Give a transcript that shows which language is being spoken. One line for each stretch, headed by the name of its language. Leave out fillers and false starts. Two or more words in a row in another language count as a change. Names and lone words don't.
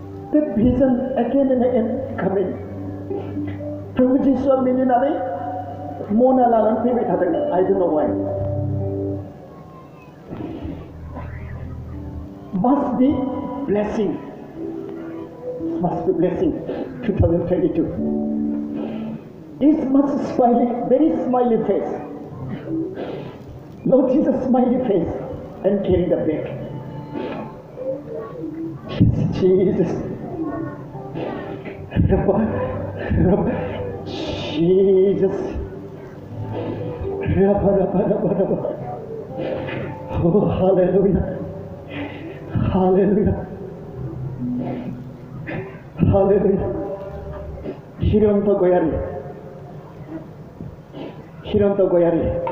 English: That vision again and again coming.
Bodo: प्रभु जिसुआ मिनिनानै मना लानानै फैबाय थादों.
English: I don't know why. Must be blessing. Must be blessing. 2022. It's much smiling, very smiley face. Lord Jesus, smiley face, and carrying the bag. Jesus. Jesus. Oh, hallelujah. Hallelujah. Hallelujah. Hiranto goyari. Hiranto goyari.